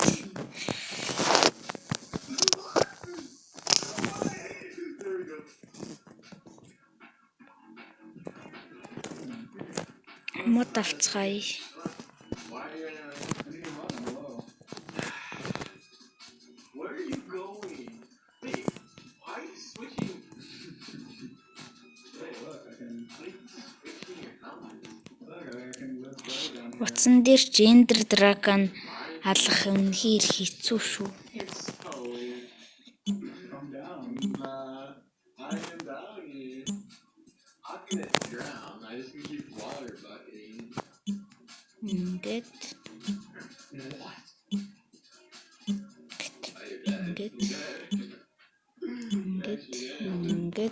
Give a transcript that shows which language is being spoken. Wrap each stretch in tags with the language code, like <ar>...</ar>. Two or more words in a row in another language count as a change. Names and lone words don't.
<mn>Мод авцгаая.</mn> <en>Where are you going? Wait, why are you switching? Hey, look, I can switching your helmet. Look, I can live better down here.</en> <mn>Утсан дээр ч Ender Dragon алах үнэхээр хэцүү шүү.</mn> <en>It's so. Calm down. I am down here. I'm gonna drown. I just can keep water bucketing.</en> <mn>Ингээд</mn> <en>What?</en> <mn>ингээд ингээд</mn>